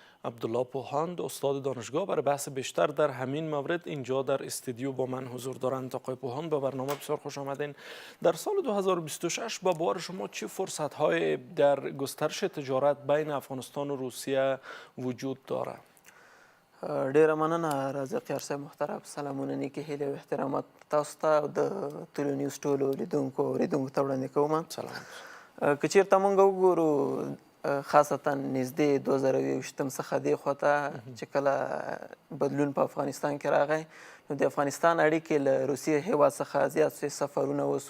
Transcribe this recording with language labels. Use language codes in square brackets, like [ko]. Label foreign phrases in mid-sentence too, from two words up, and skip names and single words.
[fa] عبدالله پوهاند استاد دانشگاه برای بحث بیشتر در همین مورد اینجا در استودیو با من حضور دارند. آقای پوهاند به برنامه بسیار خوش آمدین. در سال 2026 با بار شما چه فرصت‌های در گسترش تجارت بین افغانستان و روسیه وجود داره؟ [ps] ډیره مننه رازق یار صاحب محترم. سلامونه نیکې هیلې او احترامات تاسو ته او د ټولنیز ټولو لیدونکو اوریدونکو ته وړاندې کوم. که چېرته موږ وګورو خاصتا نږدې 2020 څخه دې خواته چې کله بدلون په افغانستان کې راغی نو د افغانستان اړیکې له روسیې هیواد څخه زیات سفرونه وسو.